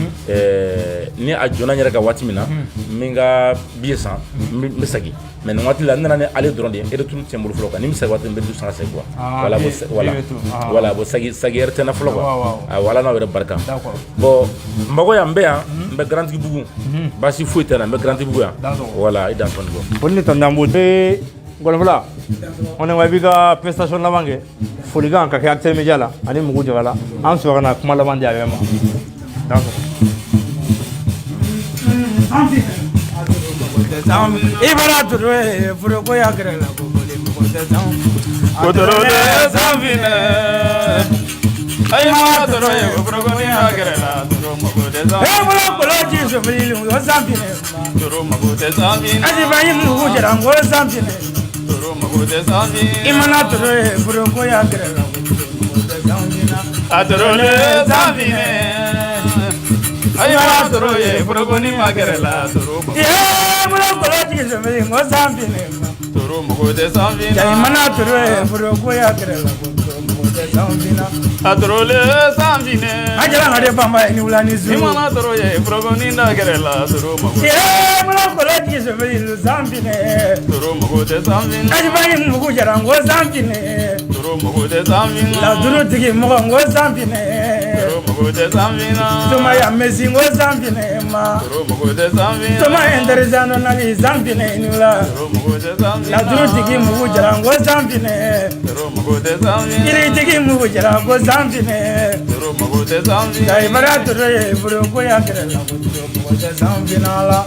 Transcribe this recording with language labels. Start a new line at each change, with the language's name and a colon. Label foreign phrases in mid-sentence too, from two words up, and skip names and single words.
Bambara: ni a jɔnna n yɛrɛ ka waati min na n bɛ n ka billet san n bɛ segin mais nin waati la n nana ni ale dɔrɔn de ye retour tɛ n bolo fɔlɔ quoi ni n bɛ segin waati min n bɛ du san ka segin quoi voilà bon sagi yɛrɛ tɛ n na fɔlɔ quoi wala n'aw yɛrɛ barika bon n mago yan n bɛ yan n bɛ Grand Tigibugu baasi foyi tɛ n na n bɛ Grand Tigibugu yan voilà i dan tɔni bɔ foli ni tɔni an b'o de Ngolofila
French: on est
Bambara: wabi ka prestation laban kɛ folikan ka kɛ Actel Media la ani Mugu Jara la an sɔrɔ ka na kuma laban di a bɛɛ ma i bara toro ye foroko ya gɛrɛ la Kotoro de sanfine ay ma toro ye foroko ya gɛrɛ la toro mago de sanfine e bolo kolo ji sofili o sanfine toro mago de sanfine aji ba yi Mugu Jara ngo sanfine toro mago de sanfine i mana toro ye foroko ya gɛrɛ la a toro de sanfine ay ma toro ye foroko ni ma gɛrɛ la toro bolo kolo ji sofili ngo sanfine toro mago de sanfine i mana toro ye foroko ya gɛrɛ la a toro de sanfine a jala ngade bamba ni wula ni zu imana toro ye foroko ni da gɛrɛ la toro mago bolo kolo ji sofili sanfine toro mago de sanfine aji ba yi Mugu Jara ngo sanfine toro mago de sanfine la duru tigi mɔgɔ ngo sanfine toro mago de sanfine Toma ya Messi ngo sanfine ma toro mago de sanfine Toma Enderizano nali sanfine ni wula toro mago de sanfine la duru tigi Mugu Jara ngo sanfine toro mago de sanfine iri tigi Mugu Jara ngo sanfine toro mago de sanfine dai bara toro ye foroko ya gɛrɛ la toro mago de sanfine la